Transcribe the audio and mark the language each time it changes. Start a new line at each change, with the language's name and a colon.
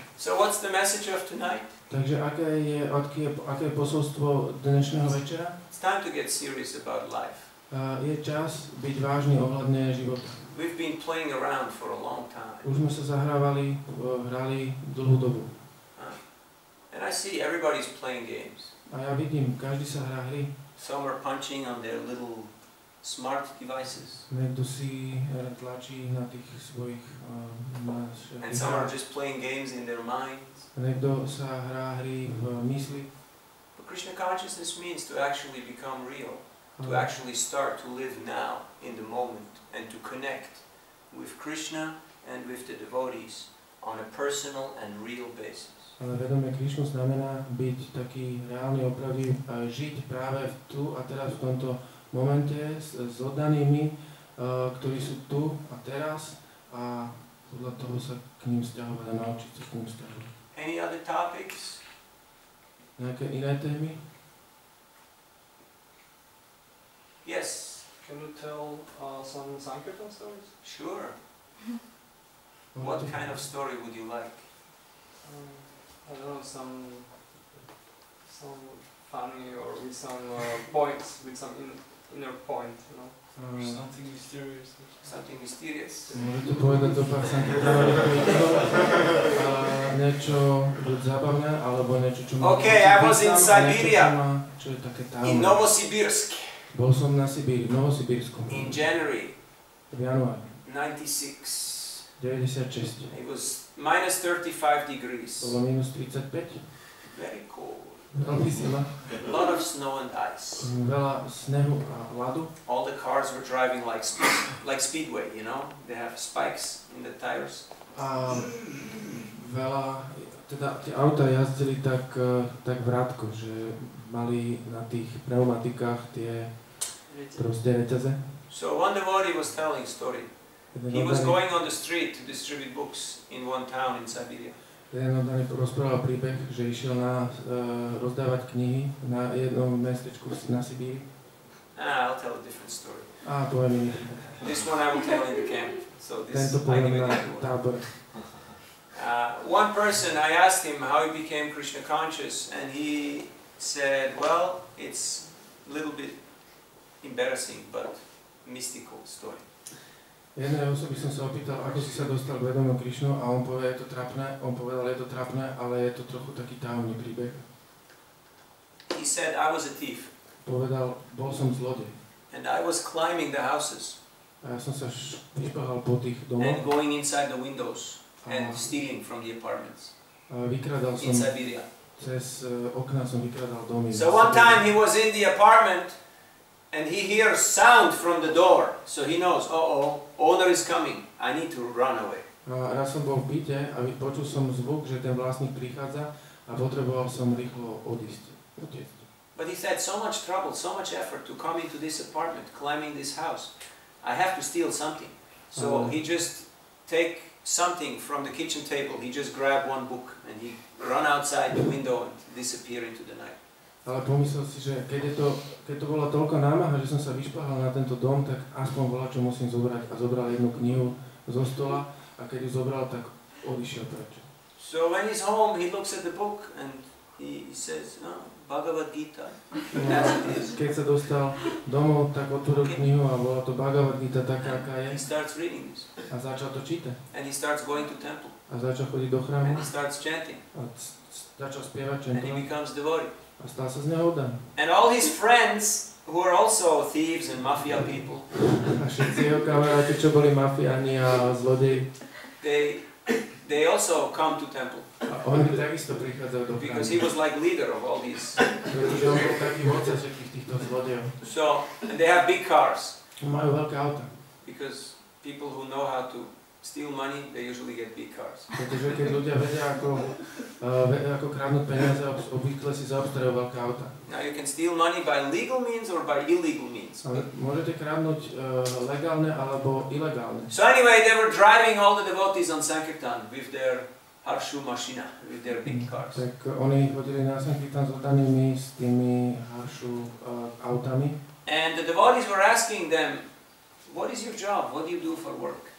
English: So what's the message of tonight?
Slovak: Takže aké je posolstvo dnešného večera?
English: It's time to get serious about life.
Slovak: Je čas byť vážny ohľadne života.
English: We've been playing around for a long time.
Slovak: Už sme sa hrali dlhú dobu.
English: And I see everybody's playing games.
Slovak: A ja vidím, každý sa hrá hry.
English: Some are punching on their little smart devices.
Slovak: Niekto si tlačí na tých svojich
English: And some are just playing games in their minds.
Slovak: Niekto sa hrá hry v mysli.
English: But Krishna consciousness means to actually become real. To actually start to live now in the moment and to connect with Krishna and with the devotees on a personal and real basis.
Slovak: Ale vedomie Krišnu znamená byť taký reálny, opravdivý, žiť práve tu a teraz v tomto momente s oddanými, ktorí sú tu a teraz a podľa toho sa k ním vzťahovať a naučiť sa k ním vzťahovať.
English: Any other topics?
Slovak: Nejaké iné témy?
English: Yes. Can you tell some Sankirtan stories? Sure. What kind of story would you like? I don't know, some funny or with some points, with some inner point, you know. Something mysterious. Something mysterious.
Slovak: Môžete povedať do pár Sankirtanových príkladov, niečo buď zábavné, alebo niečo, čo má...
English: Okay, I was in Siberia.
Slovak: Čo je také tajomné.
English: In Novosibirsk.
Slovak: Bol som na Sibíri, v Novosibirsku.
English: In January.
Slovak: V januári.
English: 96.
Slovak: 96.
English: It was minus 35 degrees.
Slovak: Bolo minus 35.
English: Very cold.
Slovak: Veľmi sila.
English: A lot of snow and ice.
Slovak: Veľa snehu a ľadu.
English: All the cars were driving like speedway, you know? They have spikes in the tires.
Slovak: A veľa, teda tie auta jazdili tak vrátko, že mali na tých pneumatikách tie proste reťaze.
English: So one devotee was telling a story. He was going on the street to distribute books in one town in Siberia.
Slovak: Jeden oddaný rozprával príbeh, že išiel rozdávať knihy na jednom mestečku na Sibíri.
English: I'll tell a different story.
Slovak: Poviem iný.
English: This one I will tell in the camp. So this
Slovak: Tento
English: I give it
Slovak: na
English: everyone.
Slovak: tábore.
English: One person, I asked him how he became Krishna conscious, and he said, well, it's a little bit embarrassing, but mystical story.
Slovak: Jednej osoby som sa opýtal, ako si sa dostal k vedomiu Krišnu, a on povedal, je to trápne, ale je to trochu taký tajomný príbeh.
English: He said, I was a thief.
Slovak: Povedal, bol som zlodej.
English: And I was climbing the houses.
Slovak: A ja som sa vyšplhal po tých domoch.
English: And going inside the windows and stealing from the apartments.
Slovak: Vykradal
English: in
Slovak: som
English: Siberia.
Slovak: cez okná som vykradal domy.
English: So one time he was in the apartment and he hears sound from the door. So he knows, owner is coming. I need to run away.
Slovak: A raz som bol v byte a počul som zvuk, že ten vlastník prichádza a potreboval som rýchlo utiecť.
English: But he said, so much trouble, so much effort to come into this apartment, climbing this house. I have to steal something. So he just take something from the kitchen table. He just grab one book and he run outside the window and disappear into the night.
Slovak: Ale pomyslel si, že keď to bola toľko námaha, že som sa vyšplhal na tento dom, tak aspoň bola, čo musím zobrať. A zobral jednu knihu zo stola a keď ju zobral, tak odišiel preč.
English: So when he's home, he looks at the book and he says, Bhagavad Gita.
Slovak: Keď sa dostal domov, tak otvoril knihu a bola to Bhagavad Gita taká, aká je.
English: He starts reading this.
Slovak: A začal to čítať.
English: And he starts going to temple.
Slovak: A začal chodiť do chrámu.
English: And he starts chanting.
Slovak: A začal spievať,
English: And he
Slovak: čentovať.
English: becomes devotee.
Slovak: A stal sa z neho oddaný.
English: And all his friends, who are also thieves and mafia people,
Slovak: A všetci jeho kamaráti, čo boli mafiáni a zlodeji,
English: they also come to temple.
Slovak: a oni takisto prichádzajú do
English: Because he
Slovak: chrámu.
English: was like leader of all these.
Slovak: Pretože on bol taký vodca všetkých týchto zlodejov.
English: So, and they have big cars.
Slovak: Majú veľké auta.
English: Because people who know how to steal money, they usually get big cars.
Slovak: Pretože keď ľudia vedia, ako kradnúť peniaze, obvykle si zaobstarajú veľké auta.
English: Now you can steal money by legal means or by illegal means.
Slovak: Ale môžete kradnúť legálne alebo ilegálne.
English: So anyway, they were driving all the devotees on Sankirtan with their Harshu Mashina with their big cars.
Slovak: Tak oni chodili na Sankirtan s oddanými, s tými Harshu autami.
English: And the devotees were asking them, what is your job? What do you do for work?